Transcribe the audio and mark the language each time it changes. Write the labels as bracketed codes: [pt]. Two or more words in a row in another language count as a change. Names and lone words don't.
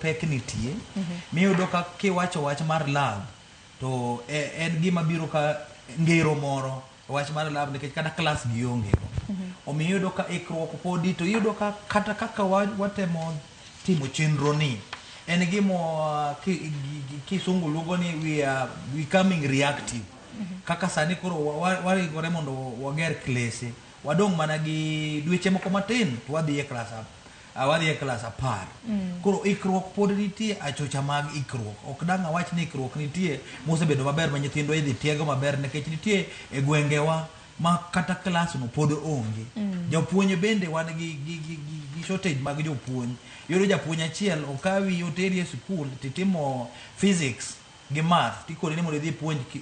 [luo] pek nitie miyudo ka kiwacho wach mar lab to en gima biro ka ngero moro wach mar lab nikech kata klas gi onge omiyo iyudo ka ikruok podi to iyudo ka kata kaka watemo timo chenro ni en gimo kisungu luongo ni [en] we are becoming reactive [luo] kaka sani koro warigore mondo wager klese wadong' mana gi dweche moko matin to wadhi e klas 10 koro ikruok pod nitie achocha mag ikruok ok dang' awach ni ikruok nitie mosebedo maber ma nyithindo idhi tiego maber nikech nitie e gwengewa ma kata klas no pod onge jopuonj bende wan gi shortage mag jopuonj yoro japuonj achiel okawi oteri e skul titimo physics gi math tikore ni mondo dhi puonj